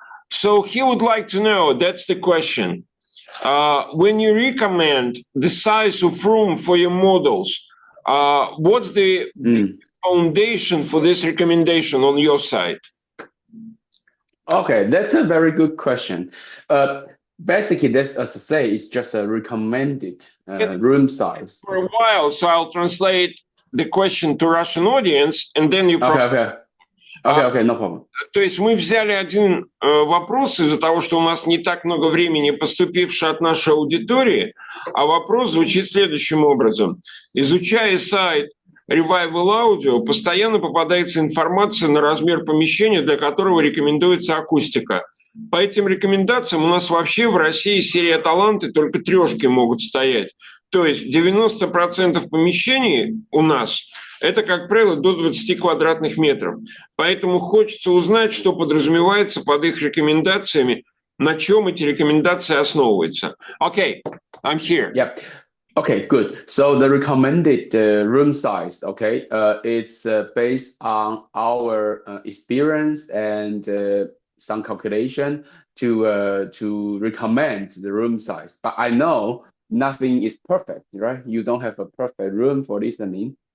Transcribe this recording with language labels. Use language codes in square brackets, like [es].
[en] So he would like to know, that's the question. When you recommend the size of room for your models, what's the foundation for this recommendation on your side? Okay, that's a very good question. Basically, this, as I say, is just a recommended room size. For a while, so I'll translate the question to Russian audience, and then you... Okay, no problem. [ru] То есть мы взяли один вопрос из-за того, что у нас не так много времени, поступивший от нашей аудитории, а вопрос звучит следующим образом. Изучая сайт Revival Audio, постоянно попадается информация на размер помещения, для которого рекомендуется акустика. По этим рекомендациям у нас вообще в России серии Аталанты только 3 могут стоять. То есть 90% помещений у нас это, как правило, до 20 квадратных метров. Поэтому хочется узнать, что подразумевается под их рекомендациями, на чем эти рекомендации основываются. [en] Okay, I'm here. Yeah. Okay, good. So the recommended room size, okay, it's based on our experience and some calculation to recommend the room size. But I know nothing is perfect, right? You don't have a perfect room for listening.